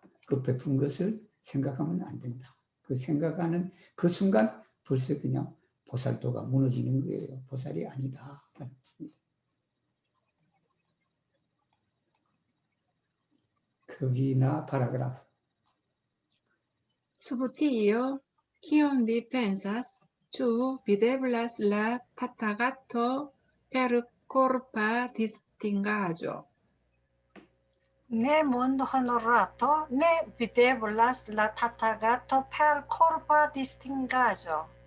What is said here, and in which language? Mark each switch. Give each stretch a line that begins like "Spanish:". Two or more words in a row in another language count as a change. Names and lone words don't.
Korean: 그 베푼 것을 생각하면 안 된다. 그 생각하는 그 순간 벌써 그냥 보살도가 무너지는 거예요. 보살이 아니다. 거기나 파라그라프.
Esperanto: Subtio, kion vi pensas, ĉu videblas la Tathagato per korpa distingaĵo? Ne mondo honorato, ne videblas la Tathagato per corpa distingaĵo.